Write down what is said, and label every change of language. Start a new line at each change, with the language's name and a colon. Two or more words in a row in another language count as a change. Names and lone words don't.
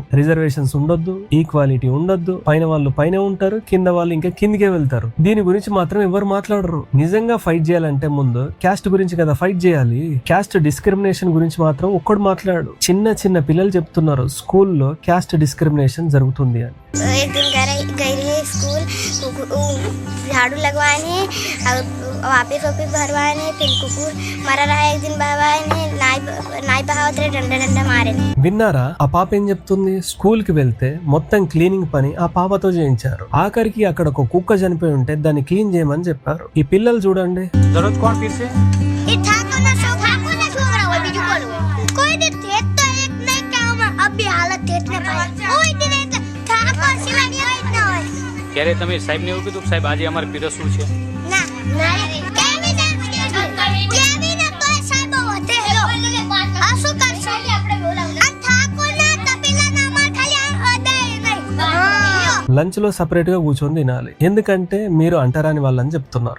Telugu: రిజర్వేషన్స్ ఉండొద్దు, ఈక్వాలిటీ ఉండొద్దు, పైన వాళ్ళు పైన ఉంటారు, కింద వాళ్ళు ఇంకా కిందికే వెళ్తారు. దీని గురించి మాత్రం ఎవరు మాట్లాడరు. నిజంగా ఫైట్ చేయాలంటే ముందు క్యాస్ట్ గురించి కదా ఫైట్ చేయాలి.
English: caste discrimination
Telugu: గురించి మాత్రం ఒక్కడు మాట్లాడు. చిన్న పిల్లలు చెప్తున్నారు స్కూల్లో
English: caste discrimination
Telugu: జరుగుతుంది అని.
Hindi: एक दिन गई रही स्कूल, झाड़ू लगवाने और वापिस भरवाने, फिर कुकुर मरा रहा। एक दिन बाबा ने नाई बहावत डंडा मारे.
Telugu: విన్నారా? ఆ పాప ఏం చెప్తుంది? స్కూల్ కి వెళ్తే మొత్తం క్లీనింగ్ పని ఆ పాపతో చేయించారు. ఆఖరికి అక్కడ ఒక కుక్క చనిపోయి ఉంటే దాన్ని క్లీన్ చేయమని చెప్పారు. ఈ పిల్లలు చూడండి.
Gujarati: ક્યારે તમે સાહેબ ને એવું કીધું સાહેબ આજે અમારે પીરસવું છે?
Telugu: లంచ్ లో సపరేట్ గా కూర్చొని తినాలి, ఎందుకంటే మీరు అంటరాని వాళ్ళని చెప్తున్నారు.